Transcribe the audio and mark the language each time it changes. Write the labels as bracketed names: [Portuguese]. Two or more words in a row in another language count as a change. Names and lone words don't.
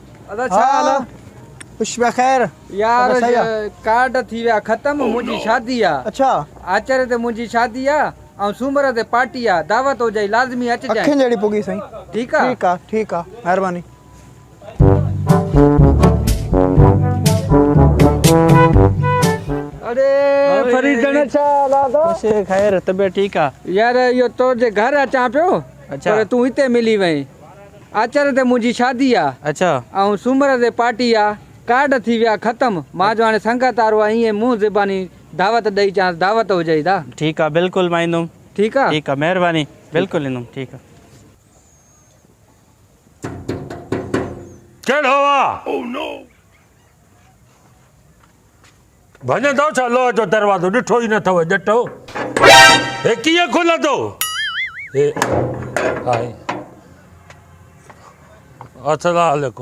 [Sindhi] अच्छा हाल पुष्पा खैर यार कार्ड थी विया ख़त्म मुंहिंजी शादी आ। अच्छा आचर ते मुंहिंजी शादी आ ऐं सूमर ते पार्टी आ दावत हो जाई लाज़मी अचिजांइ। अखियुनि जहिड़ी पुगी साईं। ठीक आ ठीक आ महिरबानी। अरे फरीदन छा हाल आ तो? खुश खैर तबियत ठीक आ यार यो तो जे घर अचां पियो। अच्छा पर तू हिते मिली वई। आचर ते मुंहिंजी शादी आ अच्छा ऐं सूमर ते पार्टी आ कार्ड थी विया ख़त्म मां जो हाणे संगत वारो आहे ईअं मुंहुं ज़बानी दावत ॾेई चांस दावत हुजई दा। ठीक आ बिल्कुल मां ईंदुमि। ठीक आ ठीक आ महिरबानी बिल्कुल ईंदुमि। ठीक आ कहिड़ो आहे भॼंदो छा लोह जो दरवाज़ो ॾिठो ई न अथव ॼटो हे कीअं खुलंदो हे हाय [Arabic] السلام عليكم.